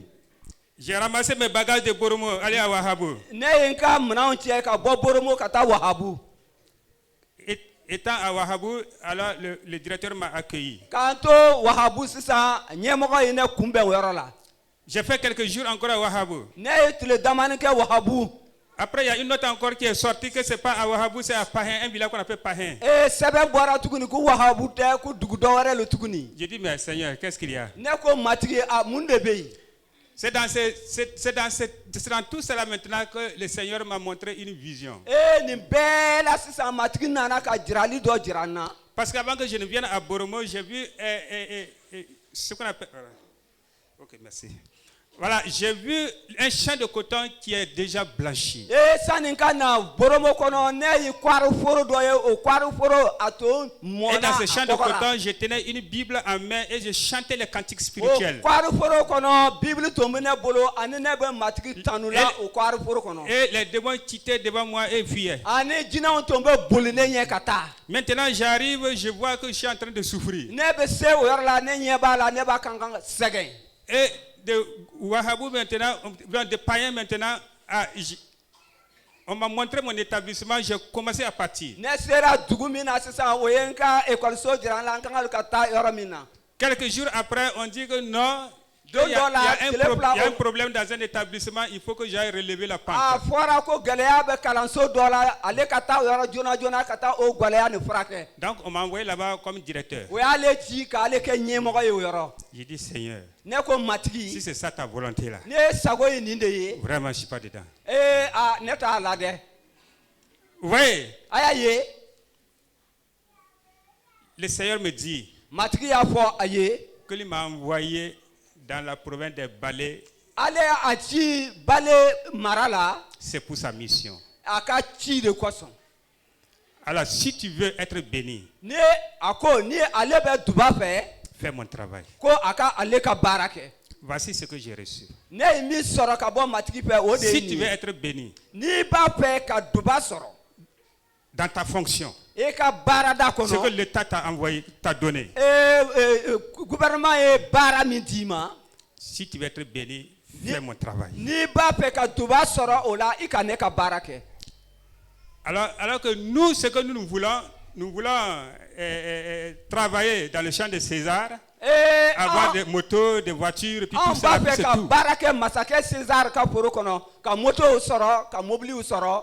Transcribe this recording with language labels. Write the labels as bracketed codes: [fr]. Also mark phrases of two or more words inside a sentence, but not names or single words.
[fr] J'ai ramassé mes bagages de Boromo, aller à Wahabu. [bm] Ne ye n ka minɛnw cɛ ka bɔ Boromo ka taa Wahabu. [fr] Étant à Wahabu, alors le directeur m'a accueilli. [bm] K'an to Wahabu sisan ɲɛmɔgɔ ye ne kunbɛn o yɔrɔ la. [fr] J'ai fait quelques jours encore à Wahabu. [bm] Ne ye tile damani kɛ Wahabu. [fr] Après, il y a une note encore qui est sortie que c'est pas à Wahabu, c'est à Pahin, un village qu'on appelle Pahin. [bm] Sɛbɛn bɔra tuguni ko Wahabu tɛ ko dugu dɔ wɛrɛ lo tuguni. [fr] J'ai dit, mais Seigneur, qu'est-ce qu'il y a? [bm] Ne ko matigi a mun de bɛ yen. [fr] C'est dans tout cela maintenant que le Seigneur m'a montré une vision. [bm] Nin bɛɛ la sisan matigi nana ka jirali dɔ jira n na. [fr] Parce qu'avant que je ne vienne à Boromo, j'ai vu ce qu'on appelle... Ok, merci. Voilà, j'ai vu un champ de coton qui est déjà blanchi. [bm] Sani ka na Boromo kɔnɔ ne ye kwari foro dɔ ye o kwari foro a to mɔna [fr] Et dans ce champ de [bm] a kɔgɔ la. [fr] coton, je tenais une Bible en main et je chantais les cantiques spirituels. [bm] O kwari foro kɔnɔ bibili tun bɛ ne bolo ani ne bɛ matigi tanu la o kwari foro kɔnɔ. [fr] Et les démons quittaient devant moi et fuyaient. [bm] Ani jinɛw tun bɛ boli ne ɲɛ ka taa. [fr] Maintenant, j'arrive, je vois que je suis en train de souffrir. [bm] Ne bɛ se o yɔrɔ la ne ɲɛ b'a la ne b'a kan ka sɛgɛn. [fr] Et de Wahabu maintenant, de Païen maintenant, on m'a montré mon établissement, j'ai commencé à partir. [bm] Ne sera dugu min na sisan o ye n ka ekɔliso jira n la n kan ka taa yɔrɔ min na. [fr] Quelques jours après, on dit que non, il [bm] Don [fr] y [bm] dɔ la tile fila [fr] a un problème dans un établissement, il faut que j'aille relever la a pente. [bm] fɔra ko gɛlɛya bɛ kalanso dɔ la ale ka taa o yɔrɔ joona joona ka taa o gɛlɛya nin furakɛ. [fr] Donc on m'a envoyé là-bas comme directeur. [bm] O y'ale ci k'ale kɛ ɲɛmɔgɔ ye o yɔrɔ. [fr] J'ai dit Seigneur, [bm] Ne ko [fr] si [bm] matigi [fr] c'est ça ta volonté là, [bm] ne ye sago ye nin de ye. [fr] vraiment je suis pas dedans. [bm] Ne t'a la dɛ. [fr] Vous voyez, [bm] A y'a ye [fr] le Seigneur me dit [bm] matigi y'a fɔ a ye [fr] qu'il m'a envoyé dans la province des Balais. [bm] ale a ci bale mara la [fr] C'est pour sa mission. [bm] a ka ci de kosɔn [fr] Alors, si tu veux être béni, [bm] ni a ko ni ale bɛ duba fɛ [fr] fais mon travail. [bm] ko a ka ale ka baara kɛ [fr] Voici ce que j'ai reçu. [bm] ne ye min sɔrɔ ka bɔ matigi fɛ o de ye [fr] Si tu [bm] nin [fr] veux [bm] ye [fr] être béni [bm] n'i b'a fɛ ka duba sɔrɔ [fr] dans ta fonction, [bm] i ka baarada [fr] ce que [bm] kɔnɔ [fr] l'État t'a envoyé, t'a donné, [bm] gouvernement ye baara min d'i ma [fr] si tu veux être béni, fais mon travail. [bm] n'i b'a fɛ ka duba sɔrɔ o la i ka ne ka baara kɛ [fr] Alors que nous, ce que nous voulons travailler dans le champ de César, avoir des motos, des voitures, et puis tout [bm] an [fr] ça, [bm] b'a [fr] puis [bm] fɛ [fr] c'est [bm] ka [fr] tout. [bm] baara kɛ masakɛ César ka foro kɔnɔ ka motow sɔrɔ ka mobiliw sɔrɔ